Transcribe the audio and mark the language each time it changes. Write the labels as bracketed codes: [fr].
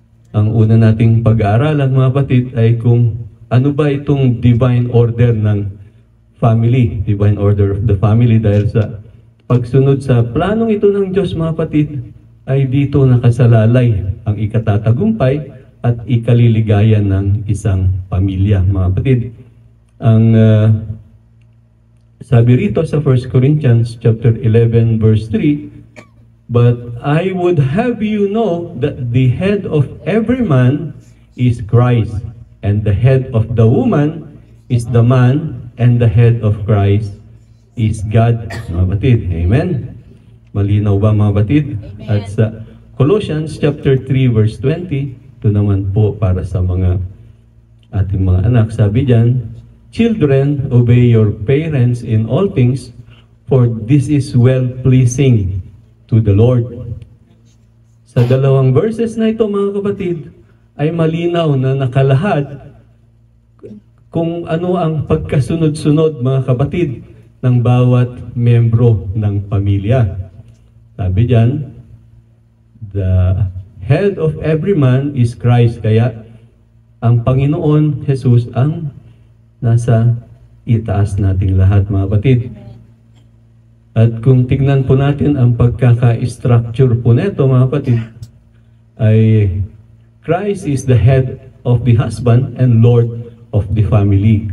[tl] Ang una nating pag-aaralan, mga kapatid, ay kung ano ba itong divine order ng family, [en] divine order of the family, [tl] dahil sa pagsunod sa planong ito ng Diyos, mga kapatid, ay dito nakasalalay ang ikatatagumpay at ikaliligayan ng isang pamilya, mga kapatid. Ang sabi rito sa 1 Corinthians chapter 11 verse 3, [en] "But I would have you know that the head of every man is Christ, and the head of the woman is the man, and the head of Christ is God." [tl] Mga kapatid, amen? Malinaw ba, mga kapatid? At sa Colossians chapter 3 verse 20, ito naman po para sa mga ating mga anak. Sabi diyan, [en] "Children, obey your parents in all things, for this is well-pleasing to the Lord." [tl] Sa dalawang verses na ito, mga kapatid, ay malinaw na nakalahad kung ano ang pagkasunod-sunod, mga kapatid, ng bawat membro ng pamilya. Sabi diyan, [en] "The head of every man is Christ." [tl] Kaya ang Panginoon Jesus ang nasa itaas nating lahat, mga kapatid. At kung tignan po natin ang pagkaka-structure po neto, mga kapatid, ay [en] Christ is the head of the husband and Lord of the family.